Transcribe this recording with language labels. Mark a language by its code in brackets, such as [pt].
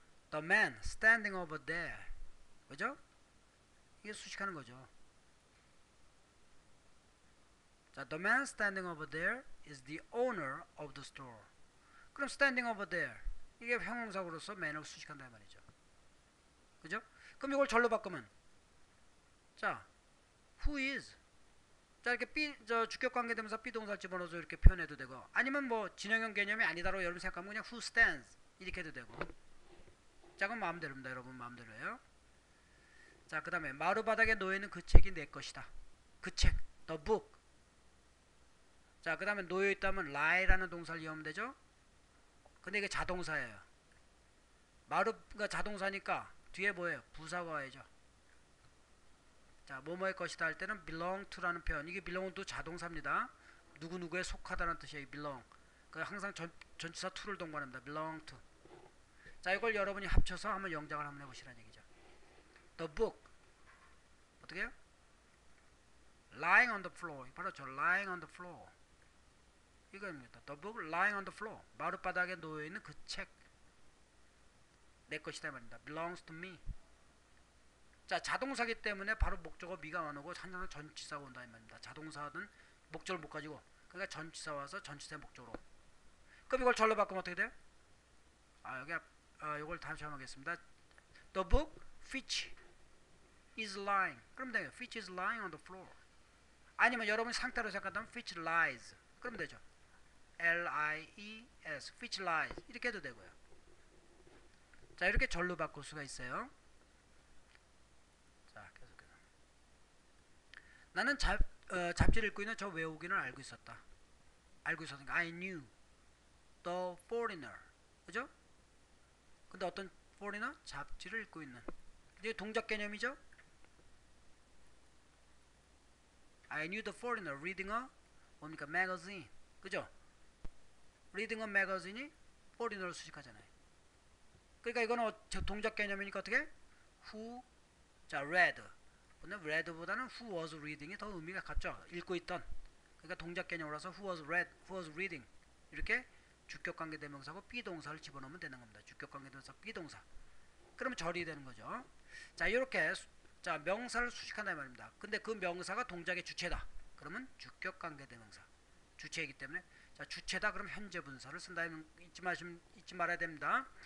[en] the man standing over there. [ko] 그죠? 이게 수식하는 거죠. 자, [en] the man standing over there is the owner of the store. [ko] 그럼 [en] standing over there [ko] 이게 형용사로서 man을 수식한다 말이죠. 그죠? 그럼 이걸 절로 바꾸면 자, [en] who is. [ko] 자, 이렇게 주격 관계 대명사 비동사를 집어넣어서 이렇게 표현해도 되고, 아니면 뭐 진행형 개념이 아니다로 여러분 생각하면 그냥 [en] who stands [ko] 이렇게 해도 되고. 자, 그건 마음대로입니다. 여러분 마음대로예요. 자, 그 다음에 마루바닥에 놓여있는 그 책이 내 것이다. 그 책, the book. 자, 그 다음에 놓여있다면 lie라는 동사를 이용하면 되죠. 근데 이게 자동사예요. 마루가 자동사니까 뒤에 뭐예요? 부사가 와야죠. 자, 뭐뭐의 것이다 할 때는 belong to라는 표현. 이게 belong도 자동사입니다. 누구누구에 속하다는 뜻이에요. [en] belong. [ko] 항상 전치사 to를 동반합니다. [en] belong to. [ko] 자, 이걸 여러분이 합쳐서 한번 영작을 한번 해보시라는 얘기죠. [en] The book. [ko] 어떻게 해요? [en] lying on the floor. [ko] 바로 저 [en] lying on the floor. [ko] 이거입니다. [en] The book lying on the floor. [ko] 마룻바닥에 놓여있는 그 책. 내 것이다 말입니다. [en] belongs to me. [ko] 자, 자동사기 때문에 바로 목적어 미가 안 오고 항상 전치사가 온다 이 말입니다. 자동사는 목적을 못 가지고, 그러니까 전치사 와서 전치사의 목적으로. 그럼 이걸 절로 바꾸면 어떻게 돼요? 여기 이걸 다시 한번 하겠습니다. [en] The book which is lying. [ko] 그럼 돼요. [en] which is lying on the floor. [ko] 아니면 여러분이 상태로 생각한다면 [en] which lies. [ko] 그럼 되죠. L-I-E-S. [en] which lies. [ko] 이렇게 해도 되고요. 자, 이렇게 절로 바꿀 수가 있어요. 자, 계속해서. 나는 잡지를 읽고 있는 저 외국인을 알고 있었다. 알고 있었으니까 [en] I knew the foreigner. [ko] 그죠? 근데 어떤 foreigner? 잡지를 읽고 있는. 이게 동작 개념이죠? [en] I knew the foreigner reading a [ko] 뭡니까? magazine. 그죠? [en] reading a magazine이 foreigner를 수식하잖아요. [ko] 그러니까 이거는 동작 개념이니까 어떻게? who 자, read. 근데 read보다는 [en] who was reading [ko] 이 더 의미가 같죠. 읽고 있던. 그러니까 동작 개념으로서 [en] who was read, who was reading. [ko] 이렇게 주격 관계 대명사고 비동사를 집어넣으면 되는 겁니다. 주격 관계 대명사 비동사. 그러면 절이 되는 거죠. 자, 이렇게 자, 명사를 수식한다 말입니다. 근데 그 명사가 동작의 주체다. 그러면 주격 관계 대명사. 주체이기 때문에 자, 주체다 그럼 현재 분사를 쓴다. 잊지 말아야 됩니다.